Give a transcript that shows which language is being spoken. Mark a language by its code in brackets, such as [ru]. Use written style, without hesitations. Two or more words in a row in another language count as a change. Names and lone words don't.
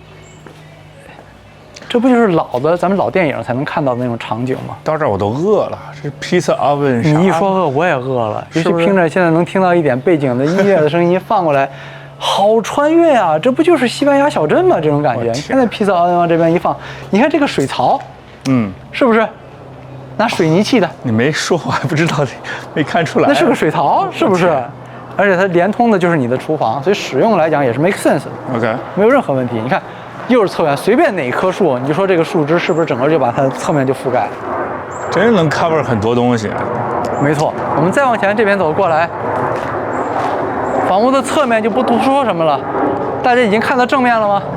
[zh] 這不就是咱們老電影才能看到的那種場景嗎？到這兒我都餓了，這 [en] pizza oven [zh] 啥？你一說餓，我也餓了。尤其聽着現在能聽到一點背景的音樂的聲音放過來，好穿越啊！這不就是西班牙小鎮嗎？這種感覺。你看那 [en] pizza oven [zh] 往這邊一放，你看這個水槽，是不是拿水泥砌的？你沒說，我還不知道，沒看出來。那是個水槽，是不是？而且它連通的就是你的廚房，所以使用來講也是 [en] make sense [zh] 的。 OK，沒有任何問題。你看。又是側面，隨便哪棵樹，你就說這個樹枝是不是整個就把它側面就覆蓋了？真能 cover 很多東西。沒錯，我們再往前這邊走過來，房屋的側面就不多說什麼了。大家已經看到正面了嗎？